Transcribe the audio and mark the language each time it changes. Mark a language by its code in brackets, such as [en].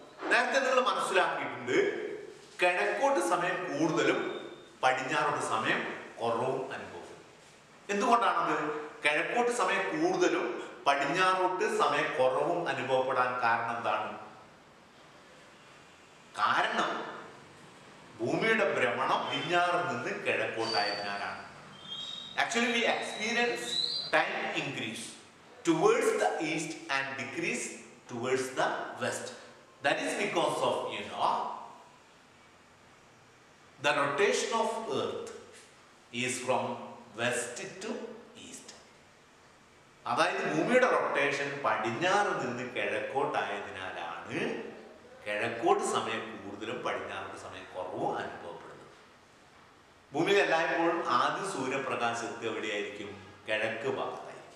[ml] നേരത്തെ നിങ്ങൾ മനസ്സിലാക്കിയിട്ടുണ്ട്, കിഴക്കോട്ട് സമയം കൂടുതലും പടിഞ്ഞാറോട്ട് സമയം കുറവും അനുഭവപ്പെടും. എന്തുകൊണ്ടാണത്? കിഴക്കോട്ട് സമയം കൂടുതലും പടിഞ്ഞാറോട്ട് സമയം കുറവും അനുഭവപ്പെടാൻ കാരണം എന്താണ്? കാരണം ഭൂമിയുടെ ഭ്രമണം പടിഞ്ഞാറിൽ നിന്ന് കിഴക്കോട്ടായതിനാലാണ്. [en] Actually we experience time increase towards the east and decrease towards the west. That is because of, the rotation of earth is from west to east. [ml] അതായത് ഭൂമിയുടെ റൊട്ടേഷൻ പടിഞ്ഞാറ് നിന്ന് കിഴക്കോട്ടായതിനാലാണ് കിഴക്കോട്ട് സമയം കൂടുതലും പടിഞ്ഞാറോട്ട് സമയം കുറവും അനുഭവപ്പെടുന്നത്. ഭൂമിയിൽ എല്ലായ്പ്പോഴും ആദ്യം സൂര്യപ്രകാശത്ത് എവിടെയായിരിക്കും? കിഴക്ക് ഭാഗത്തായിരിക്കും.